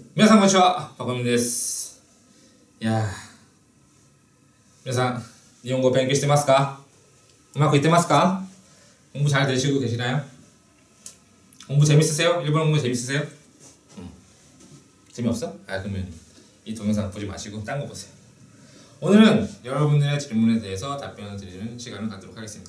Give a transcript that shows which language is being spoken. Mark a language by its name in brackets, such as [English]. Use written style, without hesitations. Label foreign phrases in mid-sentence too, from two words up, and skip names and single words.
[Japanese] 皆さんこんにちは、パコミンです。いや皆さん、日本語勉強してますか? 음악 있대 ますか? [Korean] 공부 잘 되시고 계시나요? 공부 재밌으세요? 일본어 공부 재밌으세요? 재미없어? 그러면 이 동영상 보지 마시고 딴 거 보세요. 오늘은 여러분들의 질문에 대해서 답변을 드리는 시간을 갖도록 하겠습니다.